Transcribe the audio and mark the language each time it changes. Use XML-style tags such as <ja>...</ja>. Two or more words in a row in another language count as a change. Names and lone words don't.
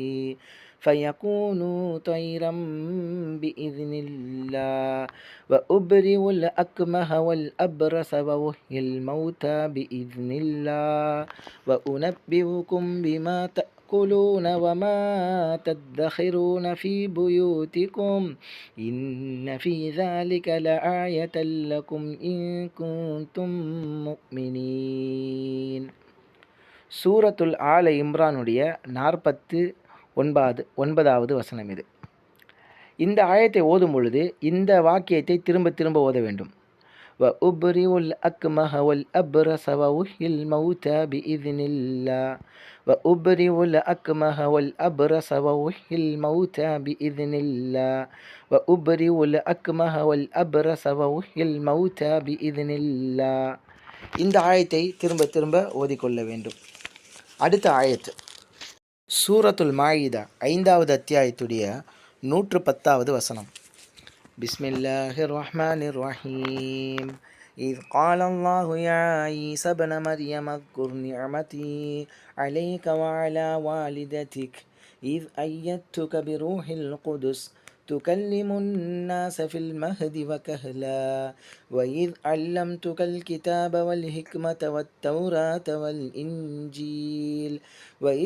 <ar>فيكون طيرا بإذن الله وأبرئ الأكمه والأبرص وأحيي الموتى بإذن الله وأنبئكم بما تأكلون وما تدخرون في بيوتكم إن في ذلك لآية لكم إن كنتم مؤمنين.</ar> <ta>சூரத்துல் ஆல இம்ரானுடைய 49வது வசனம் இது. இந்த ஆயத்தை ஓதும் பொழுது இந்த வாக்கியத்தை திரும்ப திரும்ப ஓத வேண்டும்.</ta> <ar>وَأُبْرِئُ الْأَكْمَهَ وَالْأَبْرَصَ وَأُحْيِي الْمَوْتَى بِإِذْنِ اللَّهِ وَأُبْرِئُ الْأَكْمَهَ وَالْأَبْرَصَ وَأُحْيِي الْمَوْتَى بِإِذْنِ اللَّهِ وَأُبْرِئُ الْأَكْمَهَ وَالْأَبْرَصَ وَأُحْيِي الْمَوْتَى بِإِذْنِ اللَّهِ.</ar> <ta>இந்த ஆயத்தை திரும்ப திரும்ப ஓதிக்கொள்ள வேண்டும். அடுத்த ஆயத்து சூரத்துல் மாயிதா 5வது அத்தியாயத்துடைய 110வது வசனம்.</ta> <ar>بسم الله الرحمن الرحيم. إذ قال الله يا عيسى ابن مريم اذكر نعمتي عليك وعلى والدتك إذ أيدتك بروح القدس تكلم الناس في المهد وكهلا وإذ علمتك الكتاب والحكمة والتوراة والإنجيل وإذ</ar>